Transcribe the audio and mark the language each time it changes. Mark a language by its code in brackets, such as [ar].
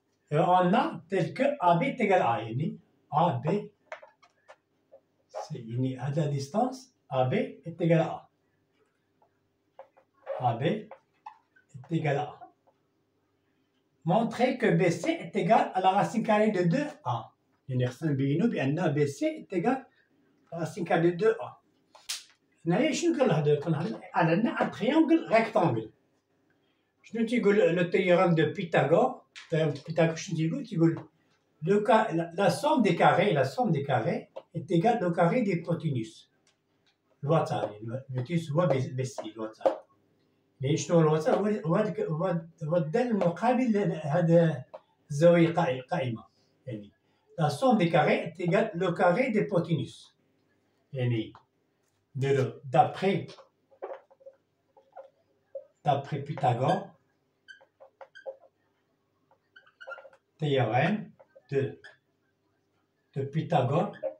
[fr] Et on a tel que AB est égal à A. AB, c'est à la distance, AB est égal à A. AB est égal à A. Montrer que BC est égal à la racine carrée de 2A. [ar] نرسم بينو بأن [fr] BC est égal à la racine carrée de 2A. [ar] هنايا شنو كنلاحظو؟ عندنا [fr] un triangle rectangle. [ar] شنو تيقول [fr] le théorème de Pythagore؟ [ar] التيورème de Pythagore شنو تيقول؟ [fr] la somme des carrés est égale au carré de l'hypoténuse. [ar] الوتر الhypoténuse هو BC الوتر. شنو الوتر؟ هو الدال المقابل لهذا الزاوية قائمة. [fr] يعني la somme des carrés est égale au carré de l'hypoténuse. يعني d'après Pythagore, théorème de Pythagore,